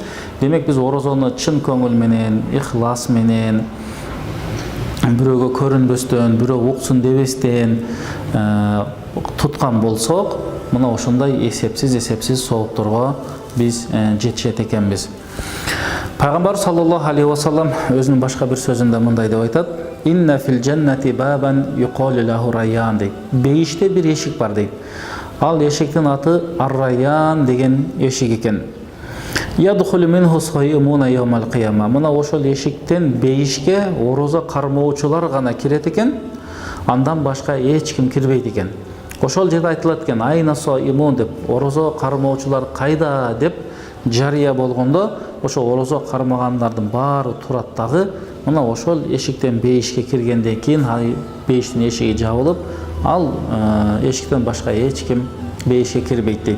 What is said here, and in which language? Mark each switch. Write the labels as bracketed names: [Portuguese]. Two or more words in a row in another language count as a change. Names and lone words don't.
[Kyrgyz] Демек биз орозону чын көңүл менен, ихлас менен, бирөөгө көрүнбөстөн, бирөө уксун дебестен туткан болсок, мына ошондой эсепсиз соопторго биз жетишет экенбиз. Пайгамбар [Arabic] صلى الله عليه وسلم [Kyrgyz] өзүнүн башка бир сөзүндө мындай деп айтат: [Arabic] "إن في الجنة بابا يقال له الريان" дейт. [Kyrgyz] Бейиште бир эшик бар дейт. Ал эшиктин аты Ар-Райян деген эшик экен. [Arabic] يدخل منه الصائمون يوم القيامة. [Kyrgyz] Мына ошол эшиктен бейишке орозо кармоочулар гана кирет экен. Андан башка эч ким кирбейт экен. Ошол жерде айтылат экен: [Arabic] "أين الصائمون" [Kyrgyz] деп, орозо кармоочулар кайда деп жарыя болгондо, ошо орозо кармагандардын баары турат дагы мына ошол эшиктен бейишке киргенден кийин бейиштин эшиги жабылып, ал эшиктен башка эч ким бейишке кирбейт дейт.